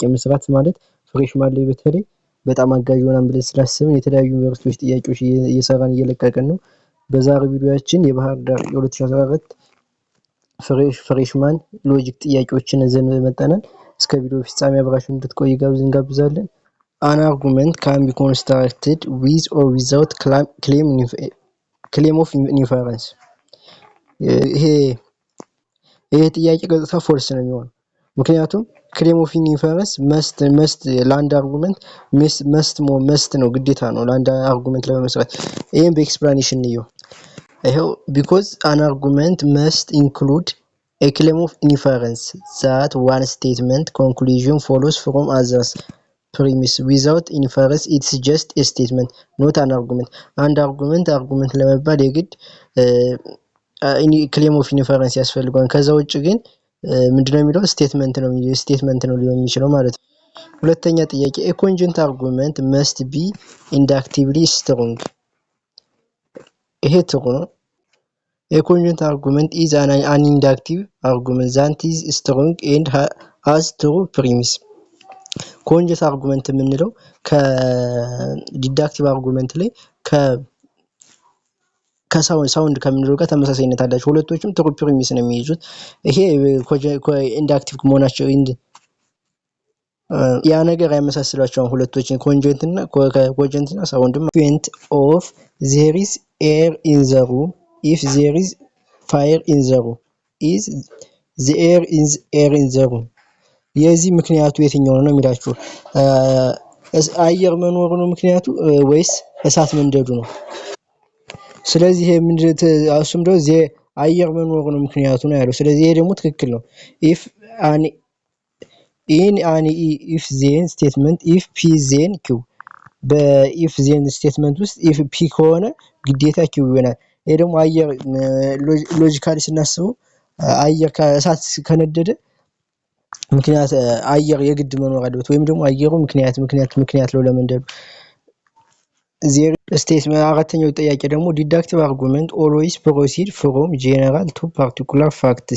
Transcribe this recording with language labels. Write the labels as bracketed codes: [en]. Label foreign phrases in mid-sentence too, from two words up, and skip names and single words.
[am] መስራት ማለት ፍሬሽማን ላይ በተለይ በጣም አጋዥ ይሆናል ብለን ስላሰብን የተለያዩ ዩኒቨርሲቲዎች ጥያቄዎች እየሰራን እየለቀቅን ነው። በዛሬው ቪዲዮአችን የባህር ዳር የ2014 ፍሬሽማን ሎጂክ ጥያቄዎችን ይዘን መጥተናል። እስከ ቪዲዮ ፍጻሜ አብራችሁን እንድትቆዩ እንጋብዛለን። [en] An argument can be constructed with or without claim of inference. [am] ይሄ ጥያቄ ቀጥታ ፎልስ ነው የሚሆነው። ምክንያቱም [en] claim of inference must [am] ለአንድ አርጉመንት must ነው ግዴታ ነው ለአንድ አርጉመንት ለመመስረት። ይሄን በኤክስፕላኔሽን ነው ይሄው [en] because an argument must include a claim of inference that one statement conclusion follows from others premise without inference it's just a statement not an argument. [am] አንድ አርጉመንት ለመባል የግድ [en] claim of inference [am] ያስፈልጋል። ከዛ ውጭ ግን ምንድነው የሚለው ስቴትመንት ነው ሊሆን የሚችለው ማለት ነው። ሁለተኛ ጥያቄ [en] a cogent argument must be inductively strong. ይሄ ጥሩ ነው። A cogent argument is an inductive argument that is strong and has true premise. cogent argument [am] የምንለው ከዲዳክቲቭ አርጉመንት ላይ ከሳውንድ ከምንለው ጋር ተመሳሳይነት አላቸው። ሁለቶችም [en] true premise [am] ነው የሚይዙት። ይሄ ኢንዳክቲቭ መሆናቸው ያ ነገር ያመሳስላቸዋል ሁለቶችን ኮንጀንት እና ሳውንድ [en] point of there is air in the room if there is fire in the room is the air in the room. [am] የዚህ ምክንያቱ የትኛው ነው የሚላችሁ? አየር መኖሩ ነው ምክንያቱ ወይስ እሳት መንደዱ ነው? ስለዚህ ይሄ ምንድነው አሱም ደግሞ አየር መኖሩ ነው ምክንያቱ ነው ያለው። ስለዚህ ይሄ ደግሞ ትክክል ነው። if [en] if then statement if p then q [am] በኢፍ ዜን ስቴትመንት ውስጥ [en] if p [am] ከሆነ ግዴታ q ይሆናል። ይሄ ደግሞ አየር ሎጂካሊ ስናስበው አየር ከእሳት ከነደደ ምክንያት አየር የግድ መኖር አለበት ወይም ደግሞ አየሩ ምክንያት ነው ለመንደዱ። [en] zero statement [am] አራተኛው ጥያቄ ደግሞ [en] deductive argument always proceed from general to particular facts.